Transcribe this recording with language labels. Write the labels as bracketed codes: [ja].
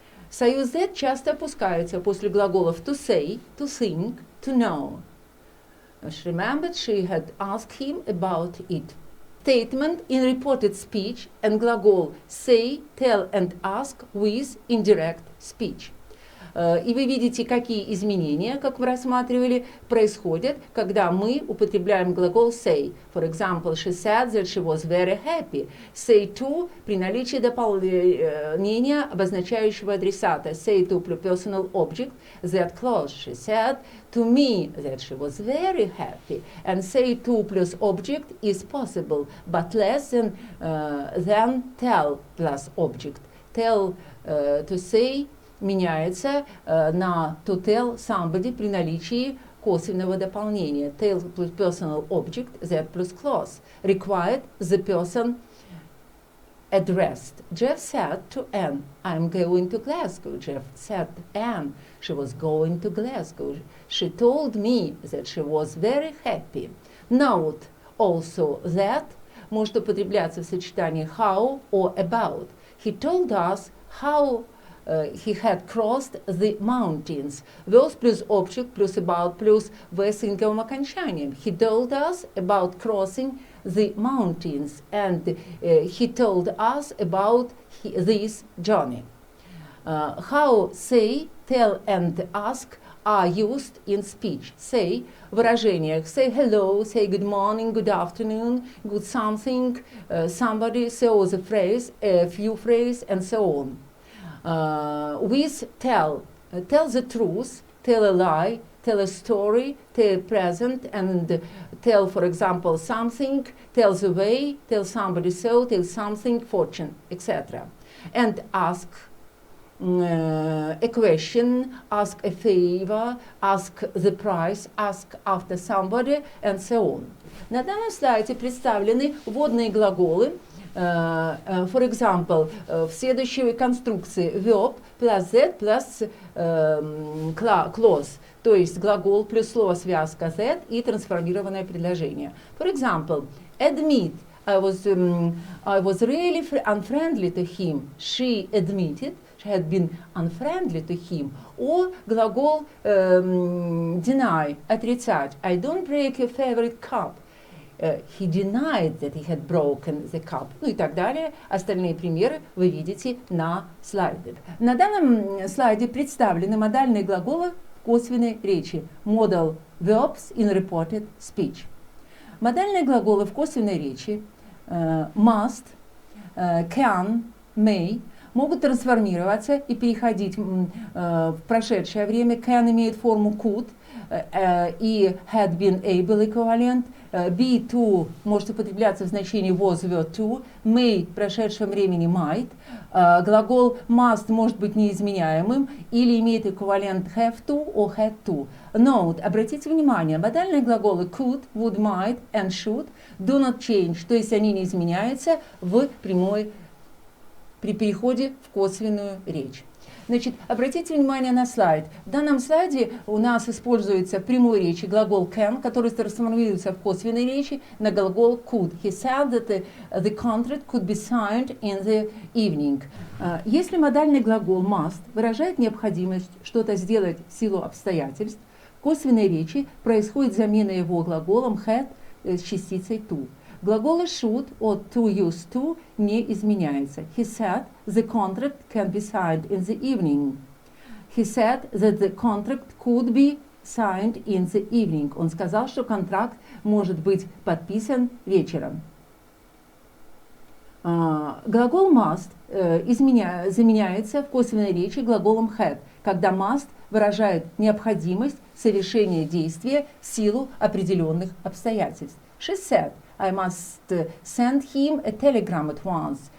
[ru] Союз that часто опускается после глаголов to say, to think, to know. [en] She remembered she had asked him about it. Statement in reported speech and глагол say, tell and ask with indirect speech. [ru] И вы видите, какие изменения, как мы рассматривали, происходят, когда мы употребляем глагол say. [en] For example, she said that she was very happy. [ru] Say to при наличии дополнения, обозначающего адресата. [en] Say to plus personal object that clause. She said to me that she was very happy. And say to plus object is possible, but less than tell plus object. [ru] Tell to say меняется на to tell somebody при наличии косвенного дополнения. [en] Tell plus personal object, that plus clause. Required the person addressed. Jeff said to Anne, I'm going to Glasgow. Jeff said to Anne, she was going to Glasgow. She told me that she was very happy. Note also that [ru] может употребляться в сочетании [en] how or about. He told us how he had crossed the mountains. [ru] Was плюс object плюс about плюс в синговом окончанием. [en] He told us about crossing the mountains and he told us about this journey. How, say, tell and ask are used in speech. Say в выражениях say hello, say good morning, good afternoon, good something, somebody, so the phrase, a few phrase and so on. With tell the truth, tell a lie, tell a story, tell present, and tell, for example, something, tell the way, tell somebody so, tell something, fortune, etc. And ask a question, ask a favor, ask the price, ask after somebody, and so on. [ru] На данном слайде представлены вводные глаголы. [en] For example, [ru] в следующей конструкции verb plus that plus clause, то есть глагол плюс слово связка that и трансформированное предложение. [en] For example, admit, I was really unfriendly to him. She admitted she had been unfriendly to him. [ru] Or глагол deny, отрицать. [en] I don't break your favorite cup. He denied that he had broken the cup. [ru] Ну и так далее. Остальные примеры вы видите на слайде. На данном слайде представлены модальные глаголы косвенной речи. [en] Modal verbs in reported speech. [ru] Модальные глаголы в косвенной речи must, can, may могут трансформироваться и переходить в прошедшее время. Can имеет форму could и had been able эквивалент. Be to может употребляться в значении was, were to. May в прошедшем времени might. Глагол must может быть неизменяемым или имеет эквивалент have to or had to. Note, обратите внимание, модальные глаголы could, would, might and should [en] do not change, [ru] то есть они не изменяются при переходе в косвенную речь. Значит, обратите внимание на слайд. В данном слайде у нас используется в прямой речи глагол can, который трансформируется в косвенной речи на глагол could. [en] He said that the contract could be signed in the evening. [ru] Если модальный глагол must выражает необходимость что-то сделать в силу обстоятельств, в косвенной речи происходит замена его глаголом had с частицей to. Глаголы should or to used to не изменяется. [en] He said the contract can be signed in the evening. He said that the contract could be signed in the evening. [ru] Он сказал, что контракт может быть подписан вечером. Глагол must заменяется в косвенной речи глаголом had, когда must выражает необходимость совершения действия в силу определенных обстоятельств. [en] She said, I must send him a telegram at once.